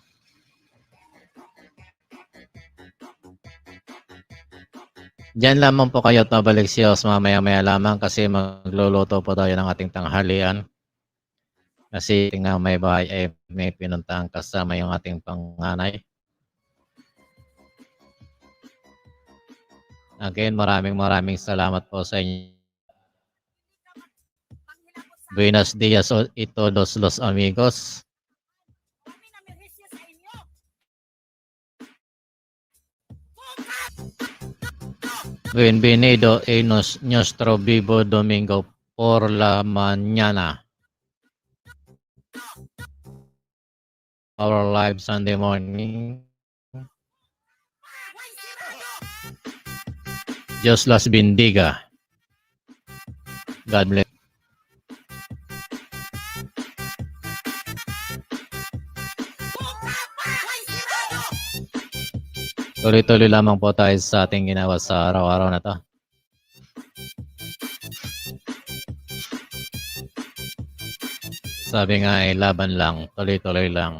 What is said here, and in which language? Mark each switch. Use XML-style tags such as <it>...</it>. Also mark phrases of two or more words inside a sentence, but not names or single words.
<tl>Diyan lamang po kayo at mabalik siya mamaya-maya lamang kasi magluluto po tayo ng ating tanghalian. Kasi nga may bahay ay may pinuntahan kasama yung ating panganay. Again, maraming salamat po sa inyo.</tl> <es>Buenos dias ito los amigos. Bienvenido en nuestro vivo domingo por la mañana.</es> <en>Our live Sunday morning.</en> <es>Dios las bendiga.</es> <en>God bless.</en> <tl>Tuloy-tuloy lamang po tayo sa ating ginawa sa araw-araw na to. Sabi nga ay laban lang, tuloy-tuloy lang.</tl>